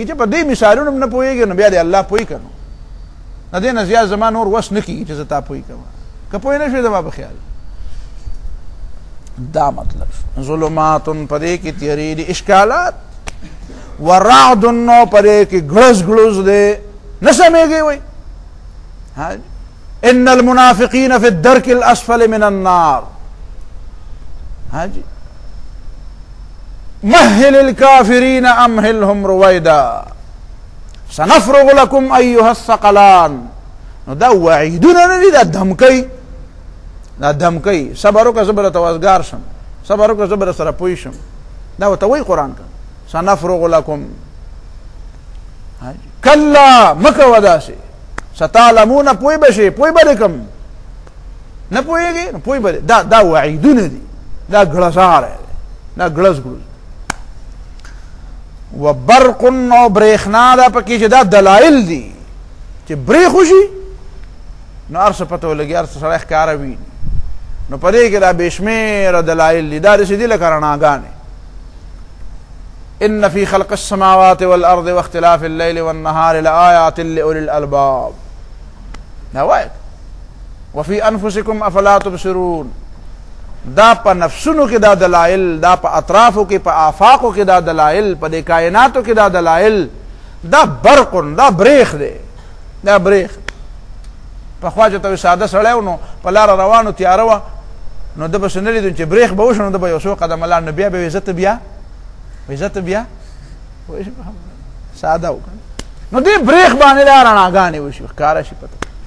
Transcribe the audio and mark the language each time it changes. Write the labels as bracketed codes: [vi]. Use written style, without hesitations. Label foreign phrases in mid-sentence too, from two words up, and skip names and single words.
[ps] چې په دې مثالونو نه پوهېږي نو بیا دې الله پوهی که نو د دې نه زیات زما نور وس نه کېږي چې زه تا پوهی کوم. که پوهی نه شوې زما په خیال دا مطلب ظلمات په دې کې تیارې دي، اشکالات ورعد نو په دې کې ګړز ګړز دی، نه سمېږي وایي. [ar] ان المنافقین فی الدرک الاسفل من النار. مهل الكافرین امهلهم رویدا سنفرغ لكم ایها الثقلان. [ps] نو دا وعیدونه نه دي، دا دمکی، دا دمکی. صبر وکړه زه به درته وزګار شم، صبر وکړه زه به درسره پوه شم، دا ورته وایي قرآن که [ar] سنفرغ لكم. [ps] کلا مه کوه داسې، ستعلمون پوی بشي، پوی به دې کم، نه پوهېږې نو پوی به دې. دا وعیدونه دي، دا ګړزاری دی، دا ګړز ګړز. و برق او برېښنا دا پکې چې دا دلایل دي چې برېښ وشي نو هر څه پته ولګي، هر څه سړی ښکاره وي. نو په دې کې دا بې شمېره دلایل دي، دا داسې دي لکه رڼاګانې. [ar] ان فی خلق السماوات والارض واختلاف الليل والنهار لآیات لأولی الالباب. [ps] دا وایي [ar] وفي انفسکم افلا تبصرون. [ps] دا په نفسونو کې دا دلائل، دا په اطرافو کې، په آفاقو کې دا دلائل، په دې کائناتو کې دا دلائل. دا برقن، دا بریخ دی، دا بریخ. پخوا چې ته ساده سړی و نو په لاره روانو تیاره وه نو ده به څه نه لیدو چې بریخ به وشو نو ده به یو څو قدمه لاړ نو بیا به وایي زه ته بیا، وایي زه ته بیا ساده و نو دې بریخ باندې دا رڼاګانې وشي، ښکاره شي پته.